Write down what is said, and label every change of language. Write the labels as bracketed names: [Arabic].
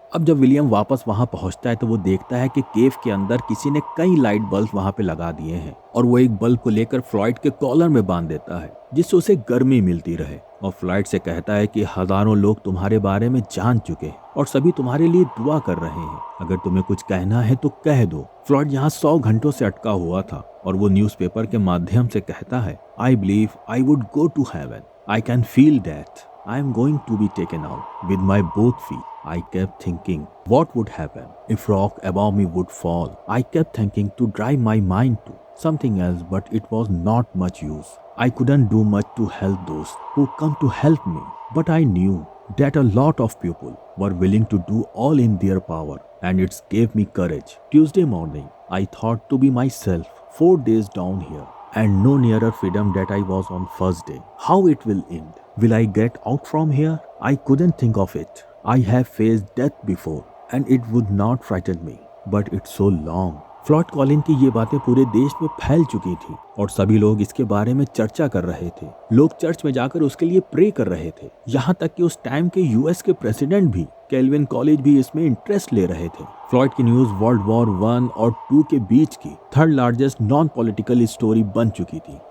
[Hindi] अब जब विलियम वापस वहां पहुंचता है तो वो देखता है कि केव के अंदर किसी ने कई लाइट बल्ब वहां पे लगा दिए हैं और वो एक बल्ब को लेकर फ्लॉयड के कॉलर में बांध देता है जिससे उसे गर्मी मिलती रहे और फ्लॉयड से कहता है कि हजारों लोग तुम्हारे बारे में जान चुके हैं और सभी तुम्हारे लिए दुआ कर रहे हैं, अगर तुम्हें कुछ कहना है तो कह दो। फ्लॉयड यहाँ 100 घंटों से अटका हुआ था और वो न्यूज़पेपर के माध्यम से कहता है, [English] I believe I would go to heaven, I can feel death, I am going to be taken out with my both feet. I kept thinking, what would happen if rock above me would fall? I kept thinking to drive my mind to something else, but it was not much use. I couldn't do much to help those who come to help me, but I knew that a lot of people were willing to do all in their power, and it gave me courage. Tuesday morning, I thought to be myself, 4 days down here, and no nearer freedom that I was on first day. How it will end? Will I get out from here? I couldn't think of it. I have faced death before, and it would not frighten me, but it's so long. [Hindi] Floyd Colin की ये बातें पूरे देश में फैल चुकी थी और सभी लोग इसके बारे में चर्चा कर रहे थे। लोग चर्च में जाकर उसके लिए प्रे कर रहे थे। यहाँ तक कि उस टाइम के यूएस के प्रेसिडेंट भी, कैल्विन कॉलेज भी इसमें इंटरेस्ट ले रहे थे। फ्लॉयड की न्यूज वर्ल्ड वॉर 1 और 2 के बीच की third largest non political story बन चुकी थी।